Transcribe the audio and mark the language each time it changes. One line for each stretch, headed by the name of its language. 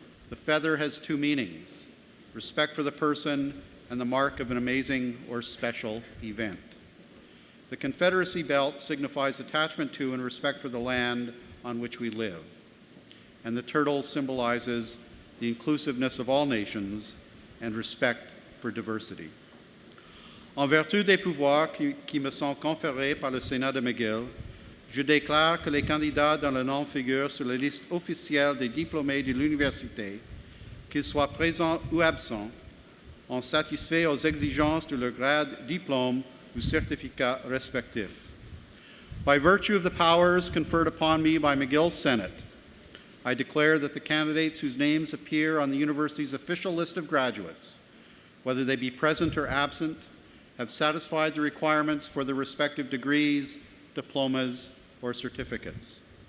English: The feather has two meanings: respect for the person and the mark of an amazing or special event. The Confederacy belt signifies attachment to and respect for the land on which we live. And the turtle symbolizes the inclusiveness of all nations and respect for diversity.
French: En vertu des pouvoirs qui me sont conférés par le Sénat de McGill, je déclare que les candidats dont le nom figure sur la liste officielle des diplômés de l'université, qu'ils soient présents ou absents, ont satisfait aux exigences de leur grade, diplôme ou certificat respectif.
English: By virtue of the powers conferred upon me by McGill Senate, I declare that the candidates whose names appear on the university's official list of graduates, whether they be present or absent, have satisfied the requirements for their respective degrees, diplomas, or certificates.